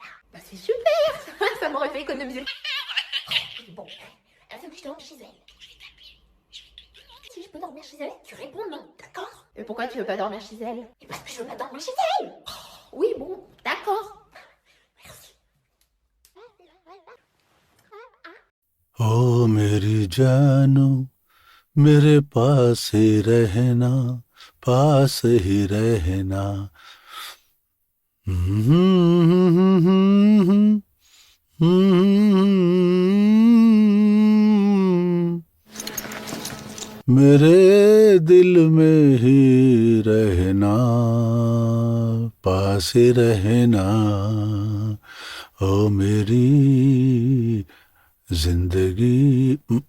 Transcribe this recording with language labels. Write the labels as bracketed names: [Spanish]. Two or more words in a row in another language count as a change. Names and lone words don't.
[French] Bah c'est super. Ça m'aurait fait économiser. Bon, elle veut que je dorme chez elle. Si je peux dormir chez elle, tu réponds non, d'accord? Mais pourquoi tu veux pas dormir chez elle? Parce que je veux pas dormir chez elle. Oui, bon, d'accord. Merci. [Hindi] ओ मेरी जानो मेरे पास ही रहना पास ही रहना मेरे दिल में ही रहना पास ही रहना ओ मेरी जिंदगी।